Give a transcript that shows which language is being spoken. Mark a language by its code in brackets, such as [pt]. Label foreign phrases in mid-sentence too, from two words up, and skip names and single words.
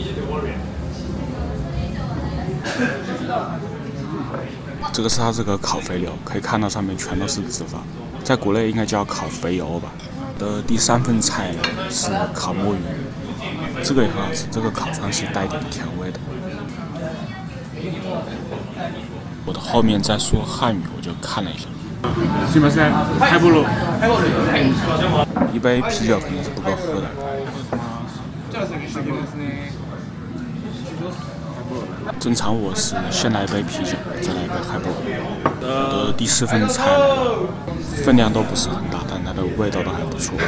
[zh] 这个是它这个烤肥牛，可以看到上面全都是脂肪，在国内应该叫烤肥油吧。第3份菜是烤墨鱼，这个也很好吃，这个烤串是带点甜味的。我的后面在说汉语，我就看了一下。 [ja] すいません、ハイボール。 [zh] 一杯啤酒肯定是不够喝的。正常我是先来一杯啤酒，再来一杯海波。我的第4份菜来了，分量都不是很大，但它的味道都还不错。